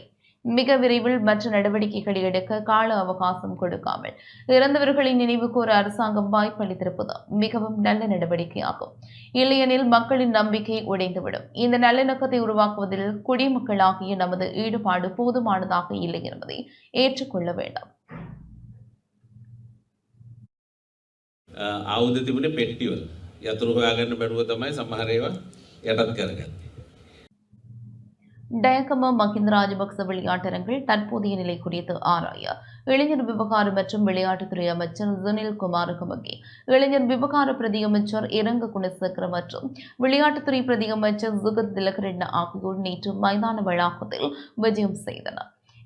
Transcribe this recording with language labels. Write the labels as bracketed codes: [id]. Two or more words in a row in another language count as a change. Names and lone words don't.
[ta] மிக விரைவில் மற்ற நடவடிக்கைகளை எடுக்க கால அவகாசம் கொடுக்காமல் இறந்தவர்களை நினைவு கூற அரசாங்கம் வாய்ப்பளித்திருப்பது மிகவும் நல்ல நடவடிக்கையாகும். இல்லையெனில் மக்களின் நம்பிக்கை உடைந்துவிடும். இந்த நல்லிணக்கத்தை உருவாக்குவதில் குடிமக்களாகிய நமது ஈடுபாடு போதுமானதாக இல்லை என்பதை ஏற்றுக்கொள்ள வேண்டும். [si] ආයුධ තිබුණේ පෙට්ටිවල. යතුරු හොයාගන්න බැරුව තමයි සමහර ඒවා යටත් කරගත්තේ. [ta] டயகம மஹிந்த ராஜபக்ச விளையாட்டரங்கில் தற்போதைய நிலை குறித்து ஆராய இளைஞர் விவகார மற்றும் விளையாட்டுத்துறை அமைச்சர் சுனில் குமாரகமகே, இளைஞர் விவகார பிரதி அமைச்சர் இரங்க குணசேகர மற்றும் விளையாட்டுத்துறை பிரதி அமைச்சர் சுகத் திலகரட்ன ஆகியோர் நேற்று மைதான வளாகத்தில் விஜயம் செய்தனர்.